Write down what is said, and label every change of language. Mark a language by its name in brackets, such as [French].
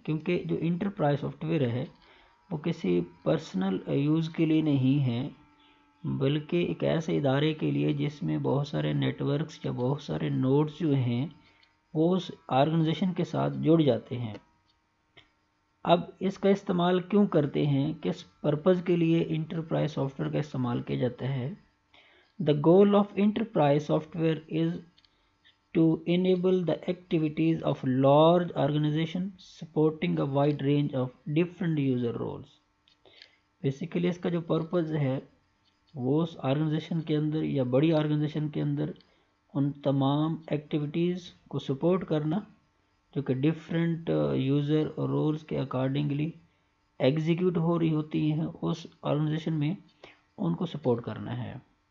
[Hindi] क्योंकि जो enterprise software है वो किसी पर्सनल यूज़ के लिए नहीं है, बल्कि एक ऐसे इदारे के लिए जिसमें बहुत सारे नेटवर्क्स या बहुत सारे नोड्स जो हैं वो उस ऑर्गेनाइजेशन के साथ जुड़ जाते हैं। अब इसका इस्तेमाल क्यों करते हैं, किस पर्पज़ के लिए इंटरप्राइज सॉफ्टवेयर का इस्तेमाल किया जाता है। [English] The goal of enterprise software is to enable the activities of large organizations supporting a wide range of different user roles. [Hindi] Basically इसका जो पर्पज़ है वो उस ऑर्गेनाइजेशन के अंदर या बड़ी ऑर्गेनाइजेशन के अंदर उन तमाम एक्टिविटीज़ को सपोर्ट करना जो कि डिफरेंट यूज़र रोल्स के अकॉर्डिंगली एग्जीक्यूट हो रही होती हैं उस ऑर्गेनाइजेशन में, उनको सपोर्ट करना है।